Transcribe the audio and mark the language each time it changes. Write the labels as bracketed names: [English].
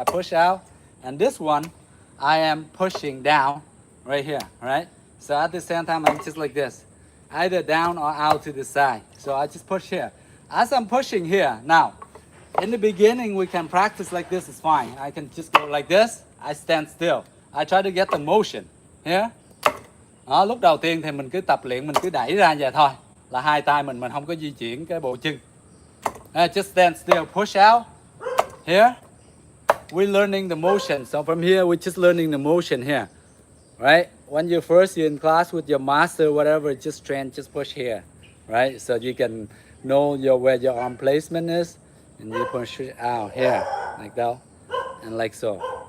[English] I push out, and this one, I am pushing down right here, right? So at the same time, I'm just like this, either down or out to the side. So I just push here. As I'm pushing here, now, in the beginning, we can practice like this, it's fine. I can just go like this, I stand still. I try to get the motion here. [Vietnamese] Đó, lúc đầu tiên thì mình cứ tập luyện, mình cứ đẩy ra vậy thôi. Là hai tay mình không có di chuyển cái bộ chân. [English] Just stand still, push out. Here, we're learning the motion. So from here, we're just learning the motion here. Right? When you're in class with your master, whatever, just train, just push here. Right? So you can know where your arm placement is. And you push it out here, like that. And like so.